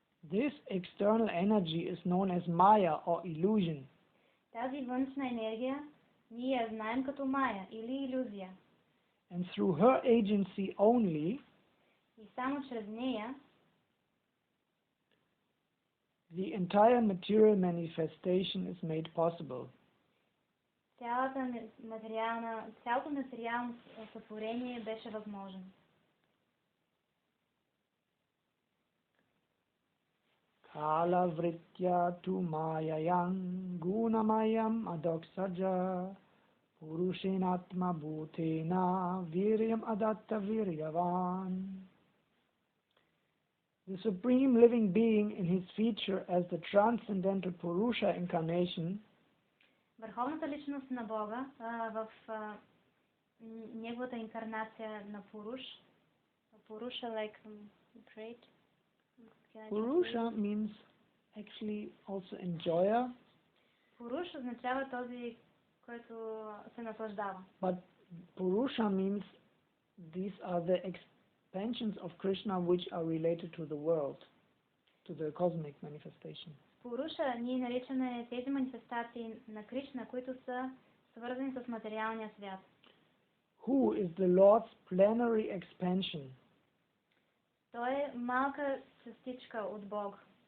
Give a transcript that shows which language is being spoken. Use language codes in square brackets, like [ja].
[en] This external energy is known as Maya or illusion. [bg] Тази външна енергия ние я знаем като Майя или илюзия. [en] And through her agency only, [bg] и само чрез нея, [en] the entire material manifestation is made possible. [bg] Цялото материално сътворение беше възможно. [sa] Kala vritya tu mayayang gunamayam adoksaja purushenatma bhutena viryam adatta viryavan. [en] The supreme living being in his feature as the transcendental Purusha incarnation, [bg] върховната личност на Бога в неговата инкарнация на Пуруш, [en] Purusha like great. Purusha means actually also enjoyer. [bg] Пуруш означава този, който се наслаждава. [en] But Purusha means these are the expansions of Krishna which are related to the world, to the cosmic manifestation. [bg] Пуруша ние наричаме тези манифестации на Кришна, които са свързани с материалния свят. [en] Who is the Lord's plenary expansion? [bg] Той е малка частичка от Бог.